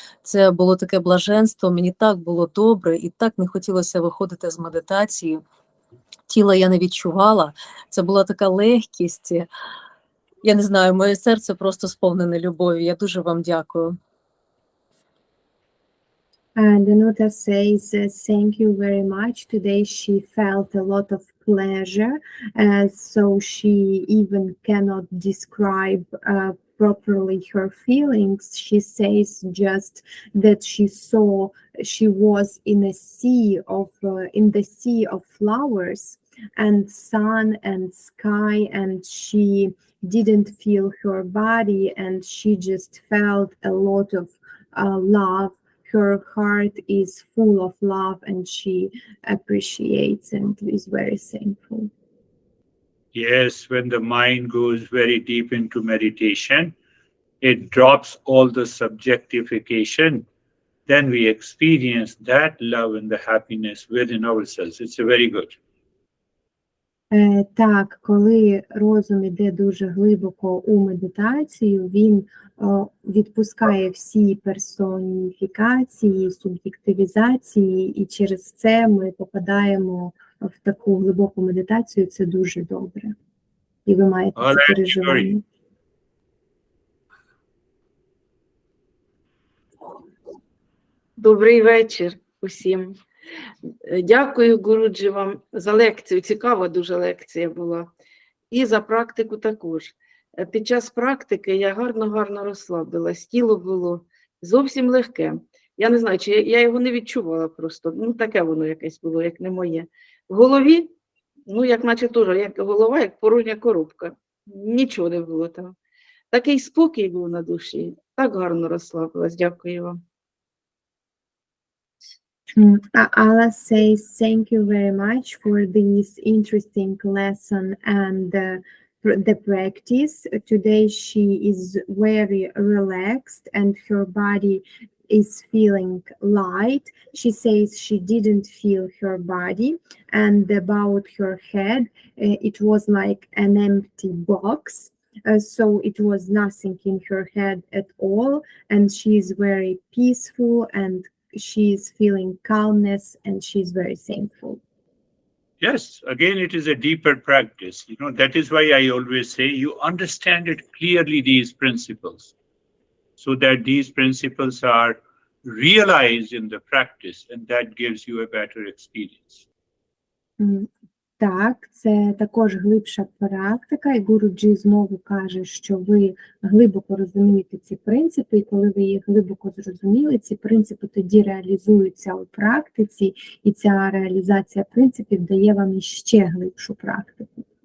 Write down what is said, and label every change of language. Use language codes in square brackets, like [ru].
[uk] Це було таке блаженство, мені так було добре і так не хотілося виходити з медитації. Тіла я не відчувала, це була така легкість. Я не знаю, моє серце просто сповнене любов'ю. Я дуже вам дякую. [en] And Danuta says, thank you very much. Today she felt a lot of pleasure, so she even cannot describe properly her feelings. She says just that she was in a sea of in the sea of flowers and sun and sky, and she didn't feel her body, and she just felt a lot of love. Her heart is full of love, and she appreciates and is very thankful. Yes, when the mind goes very deep into meditation, it drops all the subjectification. Then we experience that love and the happiness within ourselves. It's a very good. [uk] Так, коли розум іде дуже глибоко у медитацію, він відпускає всі персоніфікації, суб'єктивізації, і через це ми попадаємо в таку глибоку медитацію. Це дуже добре. І ви маєте [en] All [uk] це [en] right, [uk] переживання. Добрий вечір усім. Дякую, Гуруджі, вам за лекцію. Цікава дуже лекція була. І за практику також. Під час практики я гарно розслабилась. Тіло було зовсім легке. Я не знаю, чи я його не відчувала просто. Ну, таке воно якесь було, як не моє. В голові, ну, як наче теж, як голова, як порожня коробка. Нічого не було там. Такий спокій був на душі. Так гарно розслабилась. Дякую вам. [en] Ala says, thank you very much for this interesting lesson and the practice. Today she is very relaxed and her body is feeling light. She says she didn't feel her body, and about her head, it was like an empty box. So it was nothing in her head at all, and she is very peaceful, and she is feeling calmness, and she's very thankful. Yes, again, it is a deeper practice. You know, that is why I always say you understand it clearly, these principles, so that these principles are realized in the practice, and that gives you a better experience. [uk] Так, це також глибша практика, і Гуруджі знову каже, що ви глибоко розумієте ці принципи, і коли ви їх глибоко зрозуміли, ці принципи тоді реалізуються у практиці, і ця реалізація принципів дає вам іще глибшу практику.